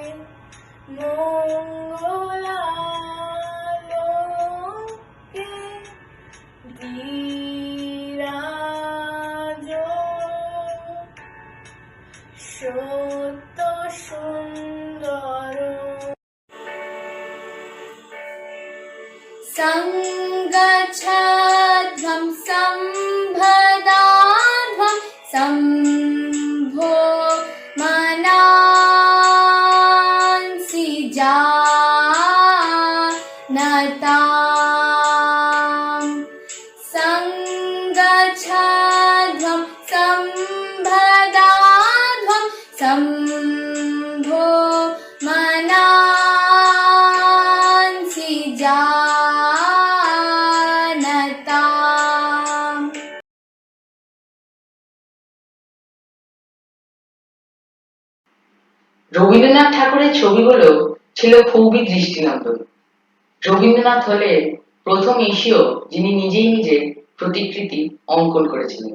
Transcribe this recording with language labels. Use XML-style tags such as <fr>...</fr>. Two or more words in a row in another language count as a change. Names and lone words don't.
<bn>মঙ্গলা লোকে বিরাজ সত্য সুন্দর संगच्छध्वं</bn> <sa>संभदाध्वं संभो मनांसि जानताम् संगच्छध्वं संभदाध्वं संभो मनांसि जानताम्</sa> <bn>রবীন্দ্রনাথ ঠাকুরের ছবিগুলো ছিল খুবই দৃষ্টিনন্দন। রবীন্দ্রনাথ হলেন প্রথম এশীয় যিনি নিজেই নিজের প্রতিকৃতি অঙ্কন করেছিলেন।</bn>